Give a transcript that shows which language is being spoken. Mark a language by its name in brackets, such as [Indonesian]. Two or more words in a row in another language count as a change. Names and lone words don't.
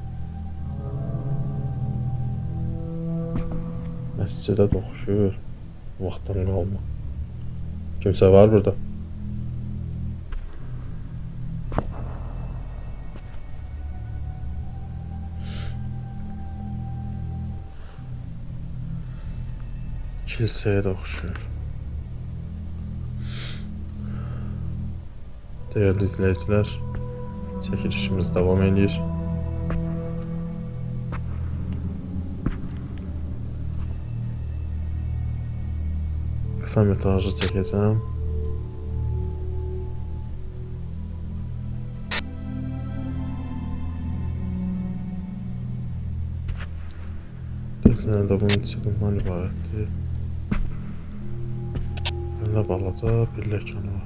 [Azerbaijani] Məscidə də oxşuyur, vaxtdan qalma. Kimsə var burada? Kilsəyə də oxşuyur. [Turkish] Değerli izleyiciler, çekilişimiz devam ediyor. Kısa metrajı çekeceğim. [Azerbaijani] Desenə də bunun içindən ibarətdir. Belə balaca bir ləkən var.